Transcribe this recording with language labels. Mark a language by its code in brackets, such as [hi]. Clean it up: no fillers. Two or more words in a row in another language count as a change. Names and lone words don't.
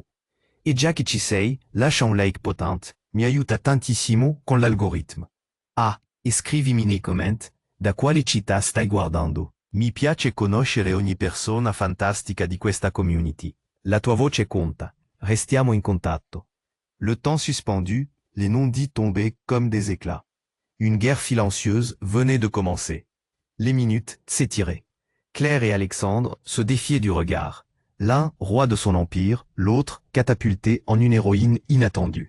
[it] E già che ci sei, lascia un like potente, mi aiuta tantissimo con l'algoritmo. Ah, e scrivimi nei comment da quale città stai guardando. Mi piace conoscere ogni persona fantastica di questa community. La tua voce conta. Restiamo in contatto. [fr] Le temps suspendu, les non-dits tombaient comme des éclats. Une guerre silencieuse venait de commencer. Les minutes s'étiraient. Claire et Alexandre se défiaient du regard. L'un, roi de son empire, l'autre, catapulté en une héroïne inattendue.